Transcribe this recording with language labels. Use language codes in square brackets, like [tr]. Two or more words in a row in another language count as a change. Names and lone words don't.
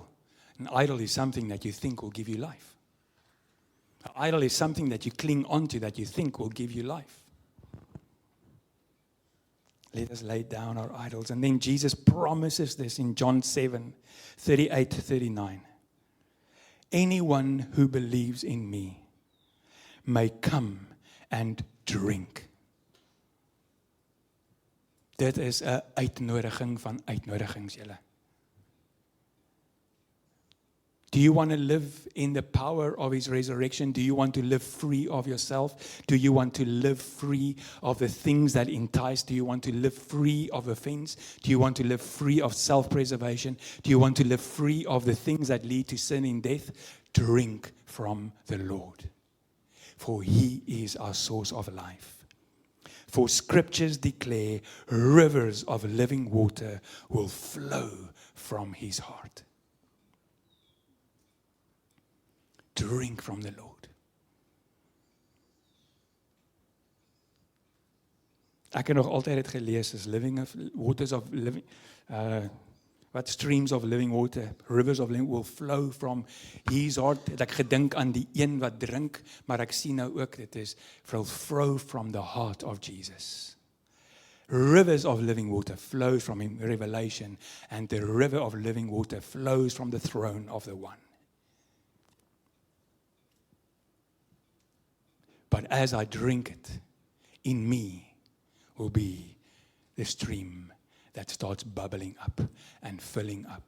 [en] An idol is something that you think will give you life. An idol is something that you cling onto that you think will give you life. Let us lay down our idols. And then Jesus promises this in John 7:38-39. Anyone who believes in me may come and drink. [af] Dit is 'n uitnodiging van uitnodigings, julle. [en] Do Do you want to live in the power of His resurrection? Do you want to live free of yourself? Do you want to live free of the things that entice? Do you want to live free of offense? Do you want to live free of self-preservation? Do you want to live free of the things that lead to sin and death? Drink from the Lord, for He is our source of life. For scriptures declare rivers of living water will flow from His heart. Drink from the Lord. [af] Ek het nog altyd dit gelees as [en] waters of living, what streams of living water, rivers of living will flow from His heart. [af] Het ek gedink aan die een wat drink, maar ek sien nou ook dit is [en] flow from the heart of Jesus. Rivers of living water flow from Him, Revelation, and the river of living water flows from the throne of the One. But as I drink it, in me will be the stream that starts bubbling up and filling up.